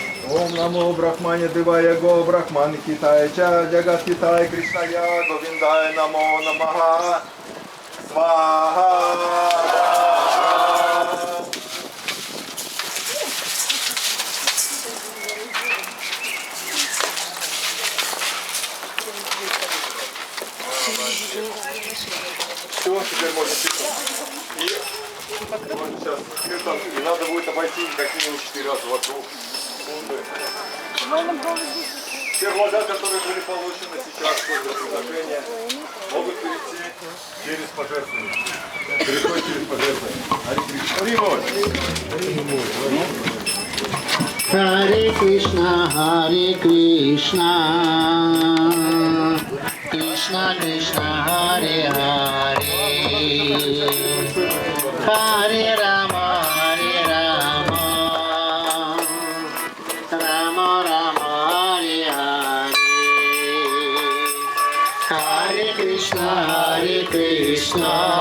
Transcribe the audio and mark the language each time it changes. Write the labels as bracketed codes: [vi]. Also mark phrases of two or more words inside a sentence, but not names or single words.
[sa] ओम नमो ब्रह्मण्य दिवाय गो ब्रह्मण हिताय च जगत हिताय कृष्णाय गोविंदाय नमो नमः स्वाहा [ru] Все, теперь можно писать. И вот сейчас киртан, и надо будет обойти как минимум 4 раза вокруг. Все блага, которые были получены сейчас после предложения, могут перейти через пожертвование. Переходят через пожертвование. [sa] Харе Кришна, Krishna Krishna, Hare Hare, Hare Rama, Rama Rama, Hare Hare, Hare Krishna, Krishna